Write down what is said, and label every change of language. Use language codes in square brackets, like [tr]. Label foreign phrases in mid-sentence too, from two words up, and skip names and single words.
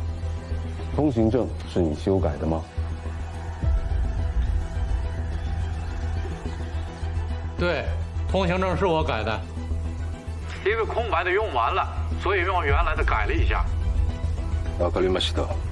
[zh] 通行证是你修改的吗？对，通行证是我改的。因为空白的用完了，所以用原来的改了一下。 [ja] わかりました。